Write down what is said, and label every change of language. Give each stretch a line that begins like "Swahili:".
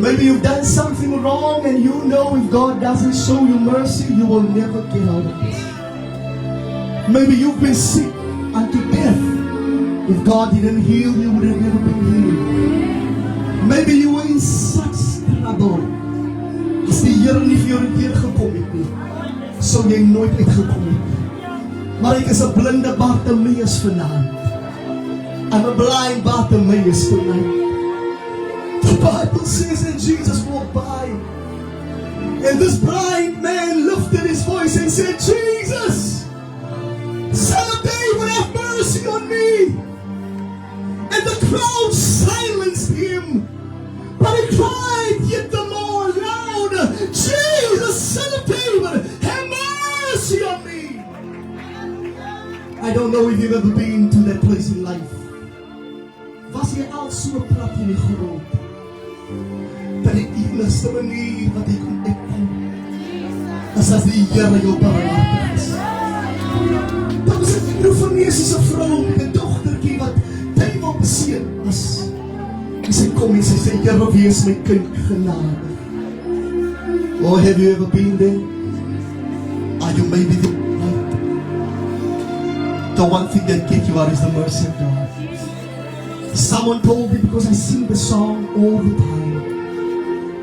English: Maybe you've done something wrong and you know if God doesn't show you mercy, you will never get out of this. Maybe you've been sick unto death. If God didn't heal, you would have never been healed. Maybe you were in such trouble.
Afrikaans: As die Here nie vir jou teëgekom het nie, sou jy nooit uitgekom het. Maar ek is 'n blinde Bartimeus vanaand.
English: I'm a blind Bartimeus tonight. The Bible says that Jesus walked by, and this blind man lifted his voice and said, Jesus, Son of David, have mercy on me. And the crowd silenced him, but he cried yet the more louder, Jesus, Son of David, have mercy on me. I don't know if you've ever been to that place in life.
Afrikaans: Was jy al so plat in die grond, dat die enigste manier wat jy kon uitkom, is as die Here jou barmhartig is. Daar was 'n Peruvianese vrou met 'n dogtertjie wat duiwel beseer was. En sy kom en sy sê, Here, wees my kind genadig.
English: Oh, have you ever been there? Are you maybe there? The one thing that gets you out is the mercy of God. Someone told me, because I sing the song all the time,